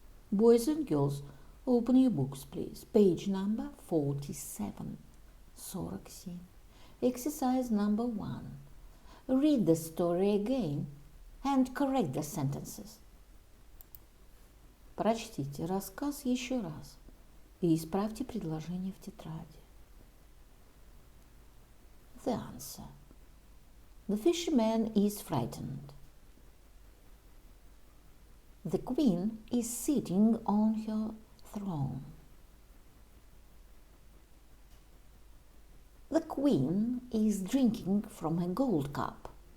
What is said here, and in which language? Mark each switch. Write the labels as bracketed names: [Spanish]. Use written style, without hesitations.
[English] Boys and girls, open your books, please. Page number 47. 47. Exercise number 1. Read the story again and correct the sentences. [Russian] Прочтите рассказ еще раз и исправьте предложение в тетради. [English] The answer. The fisherman is frightened. The queen is sitting on her throne. The queen is drinking from a gold cup.